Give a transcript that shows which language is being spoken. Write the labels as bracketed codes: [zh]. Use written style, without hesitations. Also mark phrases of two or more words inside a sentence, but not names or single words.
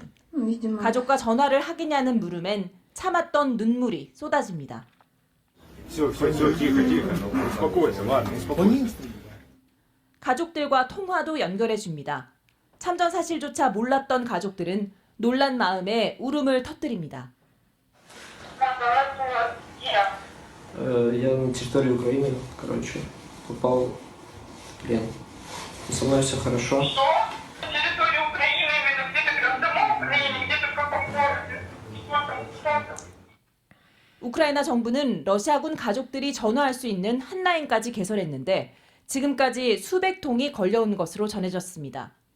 [ko] 가족과 전화를 하겠냐는 물음엔 참았던 눈물이 쏟아집니다. 가족들과 통화도 연결해줍니다. 참전 사실조차 몰랐던 가족들은 놀란 마음에 울음을 터뜨립니다. [ru] Я на территории Украины, попал в плен. Со мной все хорошо. [ko] 우크라이나 정부는 러시아군 가족들이 전화할 수 있는 핫라인까지 개설했는데 지금까지 수백 통이 걸려온 것으로 전해졌습니다.